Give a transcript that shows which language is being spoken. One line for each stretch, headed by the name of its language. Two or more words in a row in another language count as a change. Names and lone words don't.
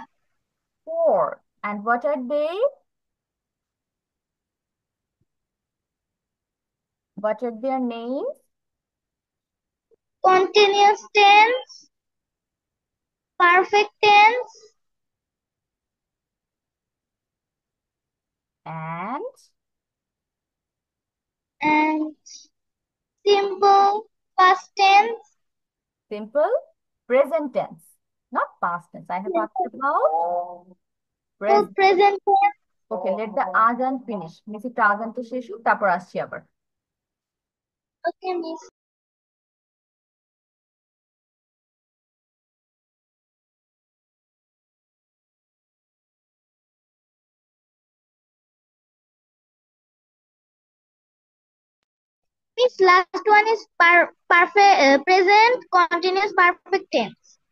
English: Four. And what are they? What are their names? Continuous tense, perfect tense, And and simple past tense. simple present tense, not past tense. I have asked about Simple present. present tense. Okay, let the azan finish.
Bangla: Miss একটু আজানটা শেষ হোক, তারপর আসছি আবার।
English: Okay, Miss. Miss, last one is perfect present continuous perfect tense.